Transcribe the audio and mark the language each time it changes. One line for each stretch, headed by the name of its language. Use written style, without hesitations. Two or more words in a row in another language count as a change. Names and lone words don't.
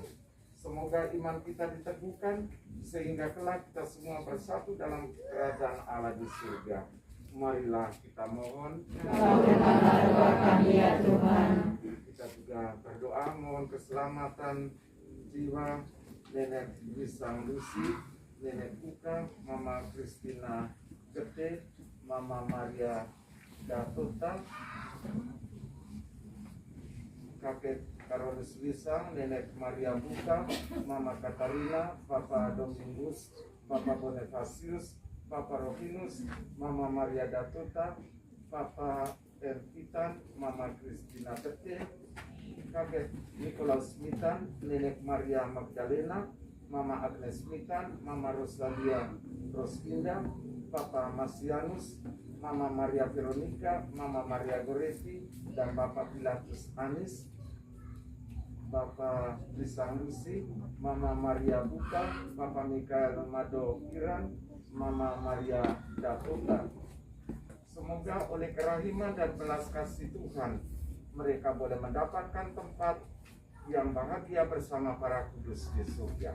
Indonesian: Semoga iman kita diteguhkan sehingga kelak kita semua bersatu dalam kerajaan Allah di surga. Marilah kita mohon. Kabulkanlah doa kami ya Tuhan. Kita juga berdoa mohon keselamatan jiwa Nenek Wisang Lucy, Nenek Uka, Mama Kristina Gede, Mama Maria Datota, Kakek Karolus Wisang, Nenek Maria Buka, Mama Katarina, Papa Domingus, Papa Bonifasius, Papa Rohinus, Mama Maria Datuta, Papa Ervitan, Mama Kristina Tete, Kakek Nikolaus Smitan, Nenek Maria Magdalena, Mama Agnes Smitan, Mama Rosalia Rosinda, Papa Masianus, Mama Maria Veronica, Mama Maria Goretti, dan Bapak Pilatus Anis, Bapak Lisang Lucy, Mama Maria Buka, Bapak Mikael Mado Kiran, Mama Maria Dakota. Semoga oleh kerahiman dan belas kasih Tuhan, mereka boleh mendapatkan tempat yang bahagia bersama para kudus di surga.